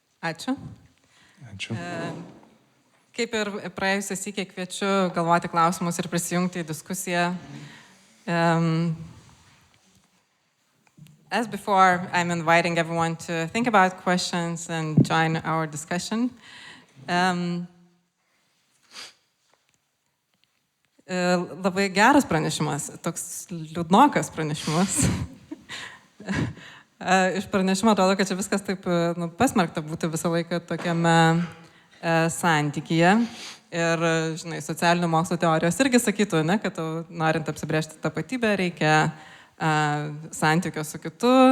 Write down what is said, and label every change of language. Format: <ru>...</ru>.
<lt>Ačiū. Ačiū. Kaip ir praėjusią sykį kviečiu galvoti klausimus ir prisijungti į diskusiją.</lt> <en>As before, I'm inviting everyone to think about questions and join our discussion.</en> <lt>Labai geras pranešimas, toks liūdnokas pranešimas. Iš pranešimo atrodo, kad čia viskas taip pasmerkta būti visą laiką tokiame santykyje. Ir, žinai, socialinių mokslo teorijos irgi sakytų, ne, kad norint apsibrėžti tapatybę reikia santykio su kitu.</lt>